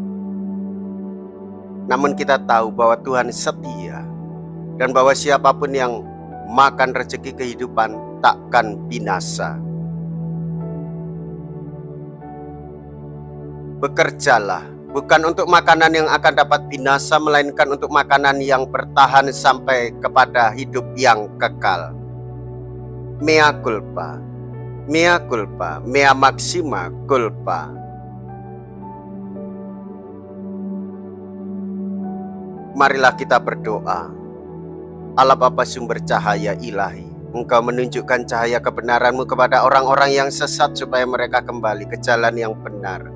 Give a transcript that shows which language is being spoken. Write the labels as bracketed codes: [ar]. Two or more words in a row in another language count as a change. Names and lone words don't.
[id] Namun kita tahu bahwa Tuhan setia dan bahwa siapapun yang makan rezeki kehidupan takkan binasa. Bekerjalah bukan untuk makanan yang akan dapat binasa, melainkan untuk makanan yang bertahan sampai kepada hidup yang kekal. [la] Mea culpa, mea culpa, mea maxima culpa. [id] Marilah kita berdoa. Allah Bapa sumber cahaya ilahi, Engkau menunjukkan cahaya kebenaran-Mu kepada orang-orang yang sesat supaya mereka kembali ke jalan yang benar.